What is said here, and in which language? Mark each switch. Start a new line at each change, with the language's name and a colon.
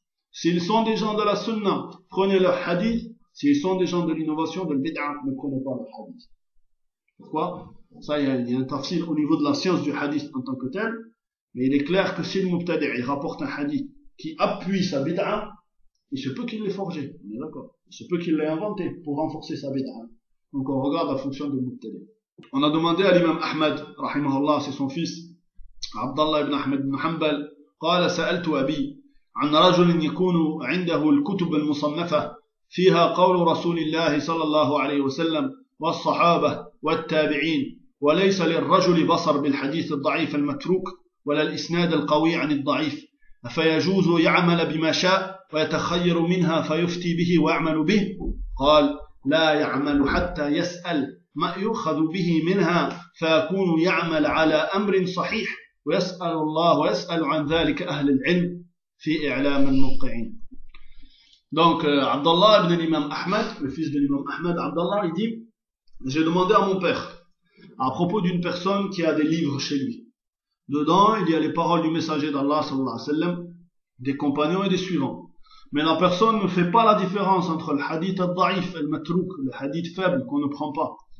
French: S'ils sont des gens de la sunna, prenez leur hadith. S'ils sont des gens de l'innovation, de l'bid'a, ne prenez pas leur hadith. Pourquoi? Ça, il y a un tafsir au niveau de la science du hadith en tant que tel. Mais il est clair que si le mubtadi' il rapporte un hadith qui appuie sa bid'a, il se peut qu'il l'ait forgé. On est d'accord? Il se peut qu'il l'ait inventé pour renforcer sa bid'a. Donc on regarde la fonction du mubtadi'. On a demandé à l'imam Ahmed, rahimahullah, c'est son fils, Abdallah ibn Ahmed ibn Hanbal,
Arabic: قال سألت أبي عن رجل يكون عنده الكتب المصنفة فيها قول رسول الله صلى الله عليه وسلم والصحابة والتابعين وليس للرجل بصر بالحديث الضعيف المتروك ولا الإسناد القوي عن الضعيف فيجوز يعمل بما شاء ويتخير منها فيفتي به ويعمل به قال لا يعمل حتى يسأل ما يؤخذ به منها فيكون يعمل على أمر صحيح ويسأل الله ويسأل عن ذلك أهل العلم في إعلام الموقعين.
French: Donc Abdallah ibn Imam Ahmed, le fils de l'imam Ahmed Abdallah, il dit: j'ai demandé à mon père à propos d'une personne qui a des livres chez lui. Dedans, il y a les paroles du messager d'Allah sallallahu alayhi wa sallam, des compagnons et des suivants. Mais la personne ne fait pas la différence entre le hadith al-da'if al-matruk, le hadith faible qu'on ne prend pas.